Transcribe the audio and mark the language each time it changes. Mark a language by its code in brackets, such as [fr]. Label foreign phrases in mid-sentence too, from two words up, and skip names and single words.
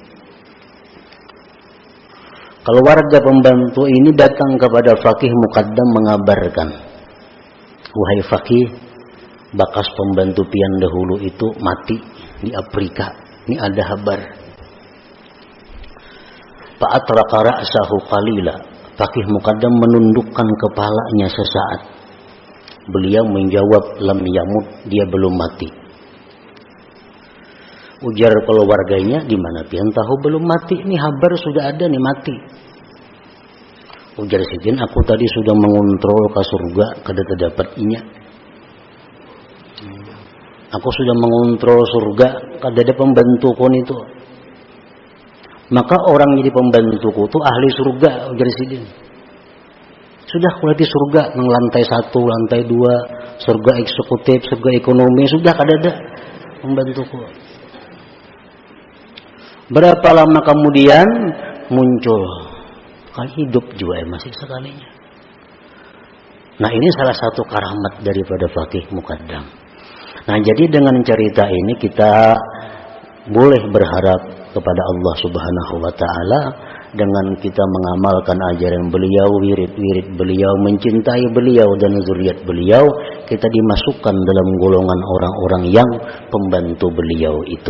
[id] Keluarga pembantu ini datang kepada Faqih Muqaddam mengabarkan, wahai Faqih, bakas pembantu pian dahulu itu mati di Afrika. Ini ada kabar. [ar] فأطرق رأسه قليلا. [id] Faqih Muqaddam menundukkan kepalanya sesaat. Beliau menjawab, [ar] لم يمت, [id] dia belum mati. Ujar keluarganya, di mana pian tahu belum mati? Ini kabar sudah ada nih mati. Ujar sidin, aku tadi sudah mengontrol ke surga, [bjn] kada terdapat inya. [id] Aku sudah mengontrol surga, kada ada pembantu kon itu. Maka orang jadi pembantuku itu ahli surga, ujar sidin. Sudah kuliah di surga, nang lantai 1, lantai 2, surga eksekutif, surga ekonomi, sudah kada ada pembantuku. Berapa lama kemudian muncul, kali hidup juga masih sekalinya. Nah, ini salah satu karamat daripada Faqih Muqaddam. Nah, jadi dengan cerita ini kita boleh berharap kepada Allah [ar] سبحانه وتعالى [id] dengan kita mengamalkan ajaran beliau, wirid-wirid beliau, mencintai beliau dan zuriat beliau, kita dimasukkan dalam golongan orang-orang yang pembantu beliau itu.